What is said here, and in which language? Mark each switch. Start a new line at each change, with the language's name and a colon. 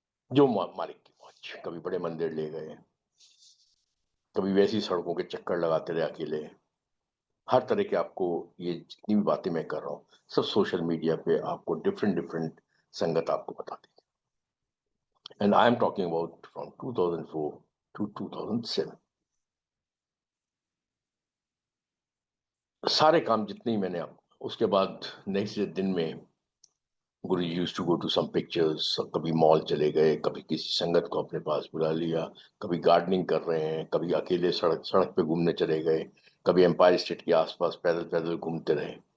Hindi: जो मालिक की मौज। कभी बड़े मंदिर ले गए, कभी वैसी सड़कों के चक्कर लगाते रहे अकेले। हर तरह के आपको, ये जितनी भी बातें मैं कर रहा हूँ सब सोशल मीडिया पे आपको डिफरेंट डिफरेंट संगत आपको बताती है।
English: and I am talking about from 2004 to 2007.
Hindi: सारे काम जितने ही मैंने उसके बाद नेक्स्ट दिन में गुरु जी
English: used to go to some pictures,
Hindi: कभी मॉल चले गए, कभी किसी संगत को अपने पास बुला लिया, कभी गार्डनिंग कर रहे हैं, कभी अकेले सड़क पे घूमने चले गए, कभी एम्पायर स्टेट के आसपास पैदल पैदल घूमते रहे।